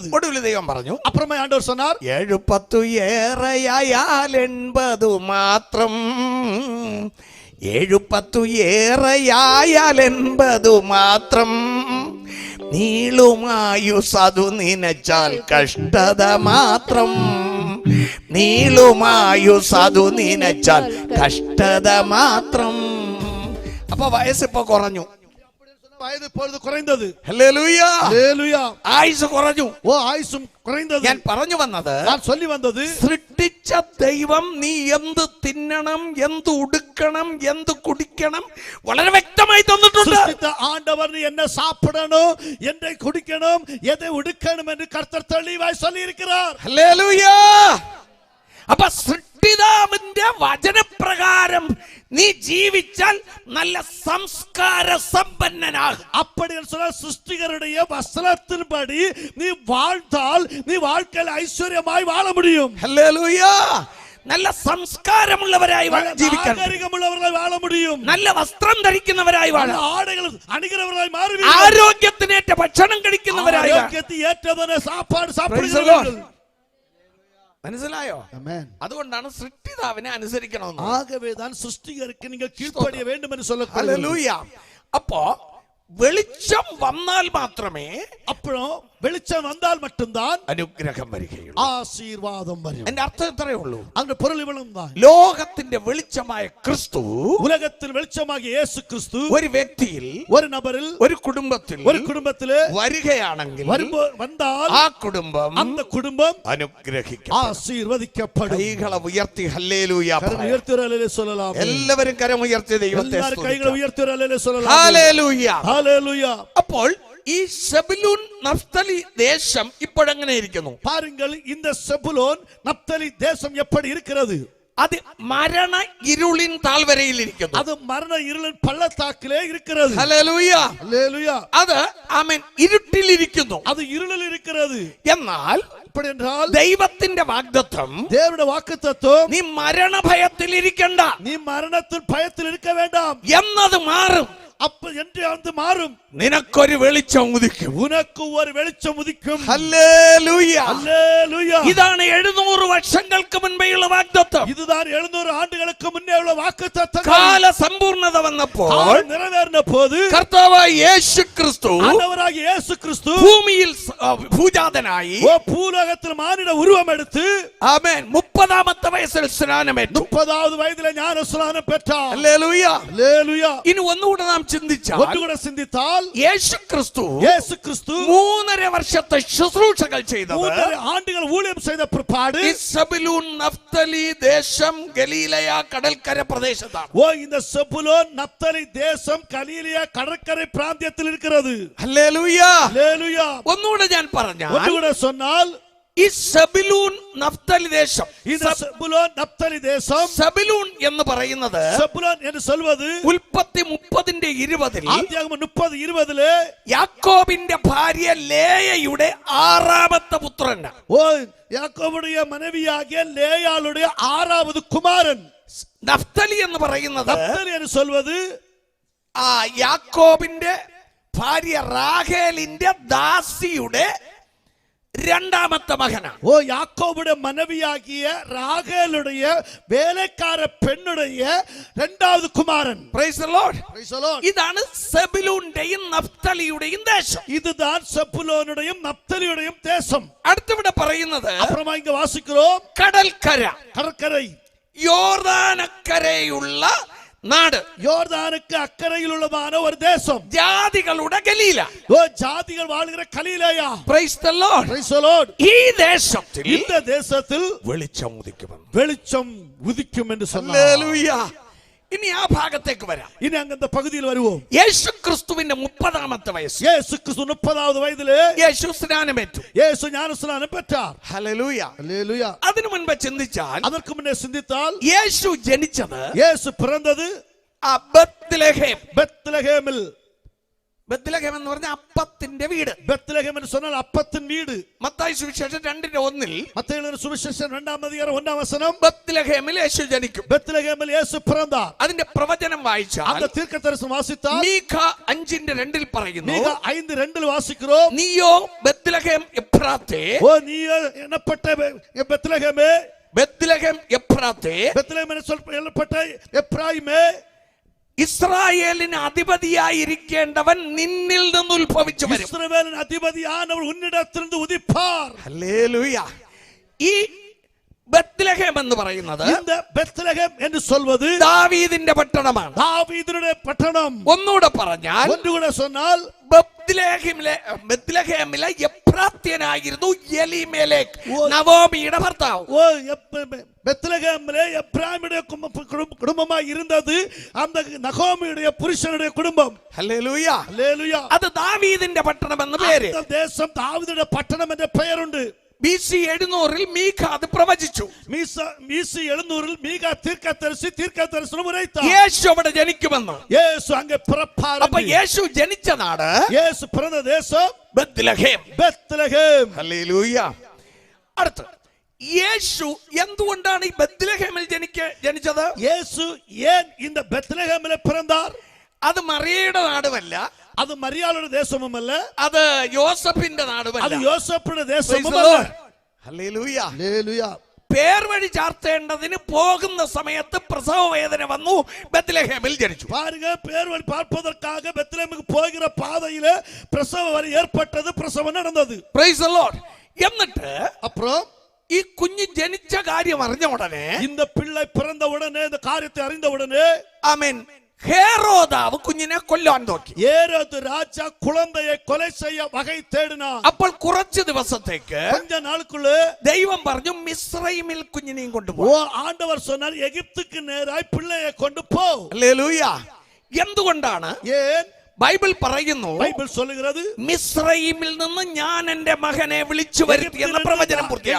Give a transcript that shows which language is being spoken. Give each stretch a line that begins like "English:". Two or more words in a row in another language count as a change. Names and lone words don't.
Malayalam: ഒടുവിൽ ദൈവം പറഞ്ഞു,
Tamil: அப்புறமா ஆண்டவர் சொன்னார்,
Malayalam: 7-10 ഏറെയായാൽ 80 മാത്രം. 7-10 ഏറെയായാൽ 80 മാത്രം. നീളുമായുസതു നിനച്ചാൽ കഷ്ടത മാത്രം. നീളുമായുസതു നിനച്ചാൽ കഷ്ടത മാത്രം. അപ്പൊ വയസ്സിപ്പോ കുറഞ്ഞു.
Tamil: வயது இப்பொழுது குறைந்தது.
Malayalam: ഹല്ലേലൂയ.
Tamil: ஹல்லேலூயா.
Malayalam: ആയുസ് കുറഞ്ഞു.
Tamil: ஆயுசும் குறைந்தது.
Malayalam: ഞാൻ പറഞ്ഞു വന്നത്,
Tamil: நான் சொல்லி வந்தது,
Malayalam: സൃഷ്ടിച്ച ദൈവം നീ എന്ത് തിന്നണം, എന്ത് ഉടുക്കണം, എന്ത് കുടിക്കണം വളരെ വ്യക്തമായി തന്നിട്ടുണ്ട്.
Tamil: சிருஷ்டித்த ஆண்டவர் நீ என்ன சாப்பிடணும், என்ன குடிக்கணும், எதை உடுக்கணும் என்று கர்த்தர் தெளிவாய் சொல்லி இருக்கிறார்.
Malayalam: ഹല്ലേലൂയ. അപ്പൊ സൃഷ്ടിതാവിന്റെ വചനപ്രകാരം നീ ജീവിച്ചാൽ നല്ല സംസ്കാര സമ്പന്നനാകും.
Tamil: அப்படி சொன்னால் சிருஷ்டிகருடைய வசனத்தின்படி நீ வாழ்ந்தால் நீ வாழ்க்கையில் ஐஸ்வர்யமாய் வாழ முடியும்.
Malayalam: ഹല്ലേലൂയ. നല്ല സംസ്കാരമുള്ളവരായി ജീവിക്കണം.
Tamil: நாகரிகமுள்ளவர்களாய் வாழ முடியும்.
Malayalam: നല്ല വസ്ത്രം ധരിക്കുന്നവരായി വാഴാം.
Tamil: ஆடைகள் அணிகிறவர்களாய் மாறுவீர்கள்.
Malayalam: ആരോഗ്യത്തിനേറ്റ ഭക്ഷണം കഴിക്കുന്നവരായി വാഴാം.
Tamil: ஆரோக்கியத்தை ஏற்றதான சாப்பாடு சாப்பிடுகிறவர்கள்.
Malayalam: മനസ്സിലായോ? അതുകൊണ്ടാണ് സൃഷ്ടിതാവിനെ അനുസരിക്കണമെന്ന്.
Tamil: ஆகவேதான் சிருஷ்டிகருக்கு நீங்கள் கீழ்ப்படிய வேண்டும் என்று சொல்லப்படுகிறது.
Malayalam: ഹല്ലേലൂയ. അപ്പോ വെളിച്ചം വന്നാൽ മാത്രമേ,
Tamil: அப்புறம் வெளிச்சம் வந்தால் மட்டும்தான்
Malayalam: അനുഗ്രഹം വരികയുള്ളൂ,
Tamil: ஆசீர்வாதம் வரும்.
Malayalam: എന്റെ അർത്ഥം ഇത്രയേ ഉള്ളൂ.
Tamil: அந்த பொருள் இவ்வளவு தான்.
Malayalam: ലോകത്തിന്റെ വെളിച്ചമായ ക്രിസ്തു
Tamil: உலகத்தின் வெளிச்சமாகிய இயேசு கிறிஸ்து
Malayalam: ഒരു വ്യക്തിയിൽ,
Tamil: ஒரு நபரில்,
Malayalam: ഒരു കുടുംബത്തിൽ വരികയാണെങ്കിൽ
Tamil: வந்தால்
Malayalam: ആ കുടുംബം,
Tamil: அந்த குடும்பம்
Malayalam: അനുഗ്രഹിക്കപ്പെടും,
Tamil: ஆசீர்வதிக்கப்படும்.
Malayalam: കൈകളെ ഉയർത്തി ഹല്ലേലൂയ
Tamil: உயர்த்தி சொல்லலாம்.
Malayalam: എല്ലാവരും കരം ഉയർത്തി ദൈവത്തെ
Tamil: கைகளை உயர்த்தி சொல்லலாம்.
Malayalam: ഹല്ലേലൂയ.
Tamil: ஹல்லேலூயா.
Malayalam: അപ്പോൾ ഈ സെബുലൂൻ നഫ്തലി ദേശം ഇപ്പോഴെങ്ങനെ ഇരിക്കുന്നു?
Tamil: பாருங்கள், இந்த செபுலோன் நப்தலி தேசம் எப்படி இருக்கிறது?
Malayalam: അത് മരണ ഇരുളിൻ താഴ്വരയിൽ ഇരിക്കുന്നു.
Tamil: அது மரண இருளின் பள்ளத்தாக்கிலே இருக்கிறது.
Malayalam: ഹല്ലേലൂയ.
Tamil: ஹல்லேலூயா.
Malayalam: അത് ആമേൻ ഇരുട്ടിൽ ഇരിക്കുന്നു.
Tamil: அது இருளில் இருக்கிறது.
Malayalam: എന്നാൽ
Tamil: அப்படி என்றால்
Malayalam: ദൈവത്തിന്റെ വാഗ്ദത്തം
Tamil: தேவனுடைய வாக்குத்தத்தம்
Malayalam: നീ മരണഭയത്തിൽ ഇരിക്കണ്ട,
Tamil: நீ மரணத்தின் பயத்தில் இருக்க வேண்டாம்
Malayalam: എന്നത് മാറും.
Tamil: அப்ப என்று அது மாறும்.
Malayalam: നിനക്കൊരു വെളിച്ചം ഉദിക്കും.
Tamil: உனக்கு ஒரு வெளிச்சம் உதிக்கும்.
Malayalam: ഹല്ലേലൂയ.
Tamil: ஹல்லேலூயா.
Malayalam: ഇതാണ് 700 വർഷങ്ങൾക്ക് മുൻപേയുള്ള വാഗ്ദത്തം.
Tamil: இதுதான் 700 ஆண்டுகளுக்கு முன்னே உள்ள வாக்குத்தத்தம்.
Malayalam: കാല സമ്പൂർണത വന്നപ്പോൾ
Tamil: நிறைவேறின போது
Malayalam: കർത്താവായ യേശു ക്രിസ്തു
Tamil: ஆண்டவராகிய இயேசு கிறிஸ்து
Malayalam: ഭൂമിയിൽ ഭൂജാതനായി
Tamil: பூலோகத்தில் மானிட உருவம் எடுத்து
Malayalam: ആമേൻ 30ാമത്തെ വയസ്സിൽ സ്നാനമേറ്റു.
Tamil: 30வது வயதிலே ஞானஸ்நானம் பெற்றார்.
Malayalam: ഹല്ലേലൂയ.
Tamil: ஹல்லேலூயா.
Malayalam: ഇനി ഒന്നുകൂടെ നാം ചിന്തിച്ചാൽ
Tamil: ஒன்றுകൂட சிந்தித்தால்
Malayalam: യേശു ക്രിസ്തു 3.5 വർഷത്തെ ശുശ്രൂഷകൾ ചെയ്തത്
Tamil: 3.5 ஆண்டுகள் ஊழியம் செய்த பிற்பாடு
Malayalam: സെബുലൂൻ നഫ്തലി ദേശം ഗലീലയ കടൽക്കര പ്രദേശത്താണ്.
Tamil: இந்த செபுலோன் நப்தலி தேசம் கலீலியா கடற்கரை பிராந்தியத்தில் இருக்கிறது.
Malayalam: ഹല്ലേലൂയ.
Tamil: ஹல்லேலூயா.
Malayalam: ഒന്നുകൂടെ ഞാൻ പറഞ്ഞാൽ
Tamil: ஒன்றுകൂட சொன்னால்
Malayalam: ഈ സെബുലൂൻ നഫ്തലി ദേശം,
Tamil: இந்த செபுலோன் நப்தலி தேசம்,
Malayalam: സെബുലൂൻ എന്ന് പറയുന്നത്
Tamil: செபுலோன் என்று சொல்வது
Malayalam: ഉൽപ്പത്തി 30:20
Tamil: ஆதியாகமம் 30:20
Malayalam: യാക്കോബിന്റെ ഭാര്യ ലേയയുടെ 6ാമത്തെ പുത്രനാണ്.
Tamil: யாக்கோபுடைய மனைவியாகிய லேயாளுடைய 6வது குமாரன்.
Malayalam: നഫ്തലി എന്ന് പറയുന്നത്
Tamil: நப்தலி என்று சொல்வது
Malayalam: യാക്കോബിന്റെ ഭാര്യ റാഹേലിന്റെ ദാസിയുടെ 2ാമത്തെ മകനാണ്.
Tamil: யாக்கோபுடைய மனைவியாகிய ராகேலுடைய வேலைக்கார பெண்ணுடைய 2வது குமாரன்.
English: Praise the Lord. Praise the Lord.
Malayalam: ഇതാണ് സെബുലൂന്റെയും നഫ്തലിയുടെയും ദേശം.
Tamil: இதுதான் செபுலோனுடையும் நப்தலியுடையும் தேசம்.
Malayalam: അടുത്തിവിടെ പറയുന്നത്
Tamil: அப்புறமா இங்க வாசிக்கிறோம்
Malayalam: കടൽക്കര,
Tamil: கடற்கரை,
Malayalam: യോർദാനക്കരയുള്ള നാട്,
Tamil: யோர்தானுக்கு அக்கறையில் உள்ளதான ஒரு தேசம்,
Malayalam: ജാതികളുടെ ഗലീല.
Tamil: ஜாதிகள் வாழ்கிற கலீலேயா.
English: Praise the Lord. Praise the Lord.
Malayalam: ഈ ദേശത്തിൽ
Tamil: இந்த தேசத்தில்
Malayalam: വെളിച്ചം ഉദിക്കും.
Tamil: வெளிச்சம் உதிக்கும் என்று சொன்னார்.
Malayalam: ഹല്ലേലൂയ. ഇനി ആ ഭാഗത്തേക്ക് വരാം.
Tamil: இனி அங்க அந்த பகுதியில் வருவோம்.
Malayalam: യേശു ക്രിസ്തുവിന്റെ 30ാമത്തെ വയസ്സ്
Tamil: இயேசு கிறிஸ்து 30வது வயதிலே
Malayalam: യേശു സ്നാനമേറ്റു.
Tamil: இயேசு ஞானஸ்நானம் பெற்றார்.
Malayalam: ഹല്ലേലൂയ.
Tamil: ஹல்லேலூயா.
Malayalam: അതിനു മുൻപ് ചിന്തിച്ചാൽ
Tamil: அதற்கு முன்னே சிந்தித்தால்
Malayalam: യേശു ജനിച്ചത്
Tamil: இயேசு பிறந்தது
Malayalam: ബത്ലഹേം.
Tamil: பெத்லகேமில்.
Malayalam: ബത്ലഹേം എന്ന് പറഞ്ഞ അപ്പത്തിന്റെ വീട്.
Tamil: பெத்லகேம் என்று சொன்னால் அப்பத்தின் வீடு.
Malayalam: മത്തായി സുവിശേഷം 2:1
Tamil: மத்தேயு எழுதின சுவிசேஷம் 2ஆம் அதிகாரம் 1ஆம் வசனம்,
Malayalam: ബത്ലഹേമിൽ യേശു ജനിക്കും.
Tamil: பெத்லகேமில் இயேசு பிறந்தார்.
Malayalam: അതിന്റെ പ്രവചനം വായിച്ചാൽ
Tamil: அந்த தீர்க்கதரிசனம் வாசித்தால்
Malayalam: മീഖ 5:2 പറയുന്നു,
Tamil: நீங்க 5:2 வாசிக்கிறோம்.
Malayalam: നീയോ ബത്ലഹേം എഫ്രാത്തേ,
Tamil: நீ என்னப்பட்ட பெத்லகேமே,
Malayalam: ബത്ലഹേം എഫ്രാത്തേ,
Tamil: பெத்லகேம் என்று சொல்லப்பட்ட எப்ராயிமே,
Malayalam: ഇസ്രായേലിന് അധിപതിയായിരിക്കേണ്ടവൻ നിന്നിൽ നിന്ന് ഉത്ഭവിച്ചു വരും.
Tamil: இஸ்ரவேலின் அதிபதியானவர் உன்னிடத்திலிருந்து உதிப்பார்.
Malayalam: ഹല്ലേലൂയ. ഈ ബത്ലഹേം എന്ന് പറയുന്നത്
Tamil: இந்த பெத்லகேம் என்று சொல்வது
Malayalam: ദാവീദിന്റെ പട്ടണമാണ്.
Tamil: தாவீதுடைய பட்டணம்.
Malayalam: ഒന്നുകൂടെ പറഞ്ഞാൽ
Tamil: ஒன்று கூட சொன்னால்
Malayalam: ബത്ലഹേമിലെ എഫ്രാത്യനായിരുന്നു എലീമേലെക്ക്, നവോമിയുടെ ഭർത്താവ്.
Tamil: பெத்லகேமிலே எப்ராயிமுடைய குடும்பமாய் இருந்தது அந்த நகோமியுடைய புருஷனுடைய குடும்பம்.
Malayalam: ഹല്ലേലൂയ.
Tamil: ஹல்லேலூயா.
Malayalam: അത് ദാവീദിന്റെ പട്ടണം എന്ന പേര്.
Tamil: அந்த தேசம் தாவீதுடைய பட்டணம் என்ற பெயர் உண்டு.
Malayalam: BC 700 മീഖ അത് പ്രവചിച്ചു.
Tamil: BC 700 மீகா தீர்க்கதரிசனம் உரைத்தார்.
Malayalam: യേശു അവിടെ ജനിക്കുമെന്ന്.
Tamil: இயேசு அங்கே பிறப்பார்.
Malayalam: അപ്പോൾ യേശു ജനിച്ച നാട്,
Tamil: இயேசு பிறந்த தேசம்
Malayalam: ബത്ലഹേം.
Tamil: பெத்லகேம்.
Malayalam: ഹല്ലേലൂയ. അടുത്ത യേശു എന്തുകൊണ്ടാണ് ഈ ബത്ലഹേമിൽ ജനിച്ചത്?
Tamil: இயேசு ஏன் இந்த பெத்லகேமிலே பிறந்தார்?
Malayalam: അത് മറിയയുടെ നാടുമല്ല,
Tamil: அது மரியாளுடைய தேசமும் அல்ல,
Malayalam: അത് യോസഫിന്റെ നാടുമല്ല,
Tamil: அது யோசேப்புடைய தேசமும் அல்ல.
Malayalam: ഹല്ലേലൂയ.
Tamil: ஹல்லேலூயா.
Malayalam: പേർ വഴി ചാർത്തേണ്ടതിന് പോകുന്ന സമയത്ത് പ്രസവ വേദന വന്നു, ബത്ലഹേമിൽ ജനിച്ചു.
Tamil: பாருங்க, பேர் வழி பார்ப்பதற்காக பெத்லகேமுக்கு போகிற பாதையிலே பிரசவ வலி ஏற்பட்டது, பிரசவம் நடந்தது.
English: Praise the Lord.
Malayalam: എന്നിട്ട്
Tamil: அப்புறம்
Malayalam: ഈ കുഞ്ഞ് ജനിച്ച കാര്യം അറിഞ്ഞ ഉടനെ,
Tamil: இந்த பிள்ளை பிறந்த உடனே, இந்த காரியத்தை அறிந்த உடனே,
Malayalam: ആമേൻ, ഹേരോദാവ് കുഞ്ഞിനെ കൊല്ലാൻ നോക്കി.
Tamil: ஏரோது ராஜா குழந்தையை கொலை செய்ய வகை தேடினான்.
Malayalam: അപ്പോൾ കുറച്ച് ദിവസത്തേക്ക്
Tamil: கொஞ்ச நாளுக்குள்ள
Malayalam: ദൈവം പറഞ്ഞു, മിസ്രൈമിൽ കുഞ്ഞിനെയും കൊണ്ടുപോ.
Tamil: ஆண்டவர் சொன்னார், எகிப்துக்கு நேராய் பிள்ளையை கொண்டு போ.
Malayalam: ഹല്ലേലൂയ. എന്തുകൊണ്ടാണ്?
Tamil: ஏன்?
Malayalam: ബൈബിൾ പറയുന്നു,
Tamil: ബൈബിൾ சொல்லுகிறது,
Malayalam: മിസ്രയീമിൽ നിന്ന് ഞാൻ എന്റെ മകനെ വിളിച്ചു വരുത്തി എന്ന പ്രവചനം പൂർത്തിയാകണം.